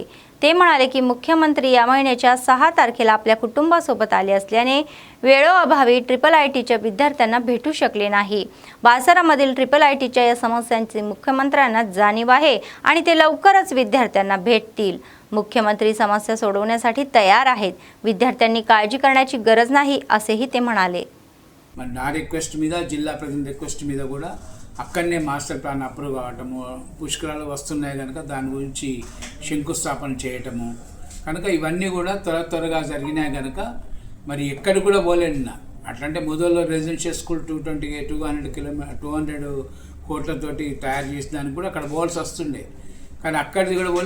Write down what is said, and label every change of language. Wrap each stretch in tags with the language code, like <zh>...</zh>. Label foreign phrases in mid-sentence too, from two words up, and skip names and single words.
<mr>ते म्हणाले की मुख्यमंत्री या महिन्याच्या 6 तारखेला आपल्या कुटुंबासोबत आले असल्याने वेळोअभावी IIITच्या विद्यार्थ्यांना भेटू शकले नाही. बाजारामधील IIITच्या या समस्यांची मुख्यमंत्र्यांना जाणीव आहे आणि ते लवकरच विद्यार्थ्यांना भेटतील. मुख्यमंत्री समस्या सोडवण्यासाठी तयार आहेत. विद्यार्थ्यांनी काळजी करण्याची गरज नाही असेही ते म्हणाले.</mr> <te>నా రిక్వెస్ట్ మీద జిల్లా</te> <en>present request</en> <te>మీద కూడా అక్కడనే</te> <en>master plan approve</en> <te>కావటము, పుష్కరాలు వస్తున్నాయి కనుక దాని గురించి శంకుస్థాపన చేయటము కనుక ఇవన్నీ కూడా త్వరగా జరిగినాయి కనుక మరి ఎక్కడ కూడా పోలేను. అట్లంటే మొదల్లో</te> <en>residential school</en> <te>200 కోట్లతోటి తయారు చేసిన దానికి కూడా అక్కడ పోవాల్సి వస్తుండే, కానీ అక్కడిది కూడా పోలే.</te>